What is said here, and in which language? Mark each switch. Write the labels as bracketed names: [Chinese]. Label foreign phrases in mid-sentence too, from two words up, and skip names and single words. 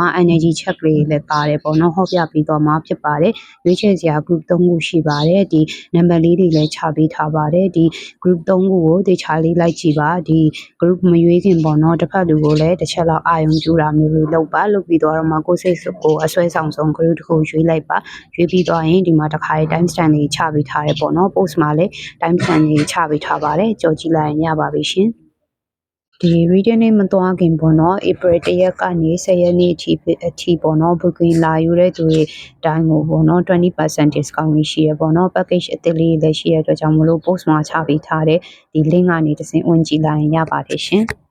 [English] energy check [Burmese] လေးလည်းပါတယ်ပေါ့နော်ဟောပြပေးသွားမှာဖြစ်ပါတယ်။ရွေးချယ်စရာ group 3ခုရှိပါတယ်။ဒီ number လေးတွေလည်းချပေးထားပါတယ်။ဒီ group 3ခုကိုတေချာလေးလိုက်ကြည့်ပါ။ဒီ group မရွေးခင်ပေါ့နော်တစ်ဖက်လူကိုလည်းတစ်ချက်လောက်အာရုံပြုတာမျိုးလေးလုပ်ပါလုပ်ပြီးတော့မှကိုယ်စိတ်ကိုအဆွဲဆောင်ဆုံး group တစ်ခုရွေးလိုက်ပါရွေးပြီးသွားရင်ဒီမှာတစ်ခါ [English] time stamp [Burmese] လေးချပေးထားတယ်ပေါ့နော် post မှာလည်း [English] time stamp [Burmese] လေးချပေးထားပါတယ်ကြော်ကြည့်လိုက်ရင်ရပါပြီရှင်ဒီ reading နဲ့မသွားခင်ပေါ့နော် April 1ရက်ကနေ10ရက်နေ့အထိပေါ့နော် booking လာယူတဲ့သူတွေတိုင်းကိုပေါ့နော် 20% discount လေးရှိရပေါ့နော် package အသစ်လေးလည်းရှိရတဲ့အတွက်ကြောင့်မလို့ post မှာချပေးထားတဲ့ဒီ link ကနေတစ်ဆင့်ဝင်ကြည့်လိုက်ရင်ရပါတယ်ရှင်